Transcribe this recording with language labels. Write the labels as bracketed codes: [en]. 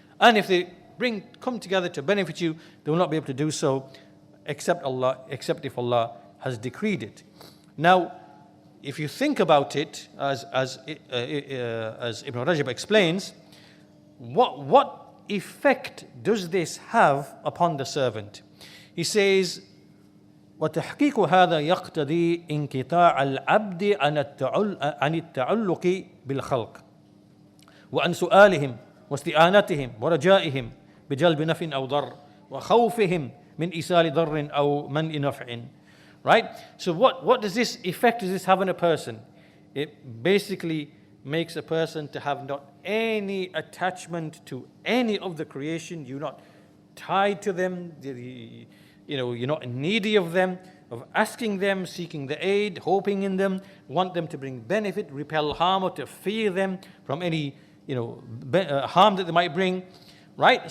[en] And if they come together to benefit you, they will not be able to do so except if Allah has decreed it. Now, if you think about it, as Ibn Rajab explains, what effect does this have upon the servant? [ar] He says, وتحقيق هذا يقتضي انقطاع العبد عن التعلق بالخلق وعن سؤالهم واستعانتهم ورجائهم بجلب نفع أو ضر وخوفهم من إيصال ضر أو منع نفع. [en] Right? So what does this effect does this have on a person? It basically makes a person to have not any attachment to any of the creation. You're not tied to them. You're not needy of them, of asking them, seeking the aid, hoping in them, want them to bring benefit, repel harm, or to fear them from any harm that they might bring. Right?